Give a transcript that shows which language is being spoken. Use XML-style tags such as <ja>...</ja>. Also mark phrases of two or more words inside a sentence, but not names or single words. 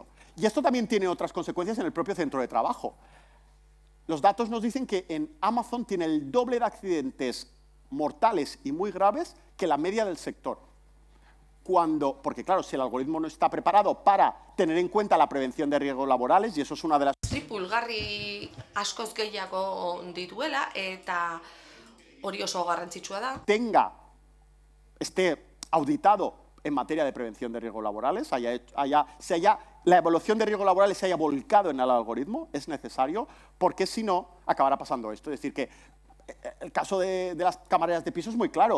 <es>Y esto también tiene otras consecuencias en el propio centro de trabajo. Los datos nos dicen que en Amazon tiene el doble de accidentes mortales y muy graves que la media del sector. Porque claro, si el algoritmo no está preparado para tener en cuenta la prevención de riesgos laborales, y eso es una de las...</es> <eu>Pulgarri askoz gehiago dituela eta hori oso garrantzitsua da.</eu> <es>Esté auditado en materia de prevención de riesgos laborales, la evaluación de riesgos laborales se haya volcado en el algoritmo, es necesario, porque si no, acabará pasando esto. Es decir, que el caso de las camareras de piso es muy claro.</es>